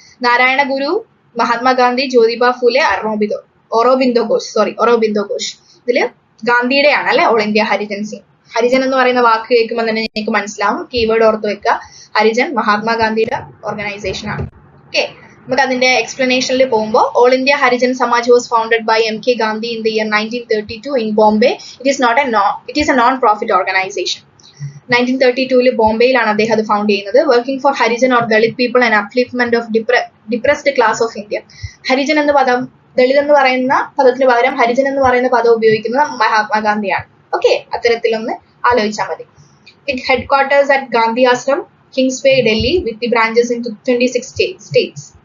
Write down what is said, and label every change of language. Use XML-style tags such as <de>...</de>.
<ml>നാരായണ ഗുരു, മഹാത്മാഗാന്ധി, ജ്യോതിബ ഫുലെ, ഒറോബിന്ദോ ഘോഷ്. ഇതില് ഗാന്ധിയുടെയാണ് അല്ലെ all India Harijan Sangh. Harijan എന്ന് പറയുന്ന വാക്ക് കേൾക്കുമ്പോൾ തന്നെ നിങ്ങൾക്ക് മനസ്സിലാവും, കീവേഡ് ഓർത്ത് വെക്കുക. ഹരിജൻ മഹാത്മാഗാന്ധിയുടെ ഓർഗനൈസേഷൻ ആണ്. ഓക്കെ, നമുക്ക് അതിന്റെ എക്സ്പ്ലനേഷനിൽ പോകുമ്പോൾ</ml> <en>All India Harijan Samaj was founded by M.K. Gandhi in the year 1932 in Bombay. It is a non-profit organization.</en> <ml>1932 ബോംബെയിലാണ് അദ്ദേഹം അത് ഫൗണ്ട് ചെയ്യുന്നത്.</ml> <en>Working for Harijan or Dalit people and upliftment of depressed class of India.</en> <ml>Harijan എന്ന പദം, ദളിത് എന്ന് പറയുന്ന പദത്തിന് പകരം ഹരിജൻ എന്ന് പറയുന്ന പദം ഉപയോഗിക്കുന്നത് മഹാത്മാഗാന്ധിയാണ്. ഓക്കെ, അത്തരത്തിലൊന്ന് ആലോചിച്ചാൽ മതി.</ml> <en>It headquarters at Gandhi Ashram, Kingsway, Delhi, with the branches in 26 states.</en>